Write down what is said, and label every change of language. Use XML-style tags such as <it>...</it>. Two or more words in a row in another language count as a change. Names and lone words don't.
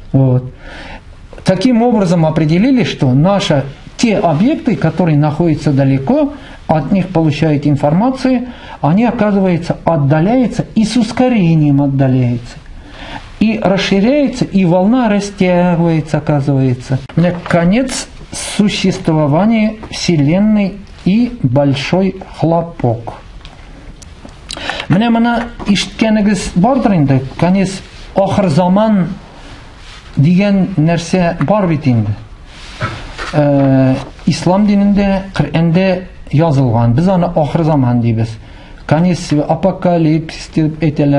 <ru>Таким образом определили, что наша те объекты, которые находятся далеко, от них получают информацию, они, оказывается, отдаляются и с ускорением отдаляются. И расширяется, и волна растягивается, оказывается. Конец существования Вселенной и большой хлопок.</ru> <tt>Менә моны ишеткәнегез бардыр инде, конец ахыр заман дигән нәрсә бар бит инде. Ислам динендә, Коръәндә язылган. Без аны ахыр заман дибез.</tt> <ru>Конец апокалипсис</ru> <tt>дип әйтәләр.</tt>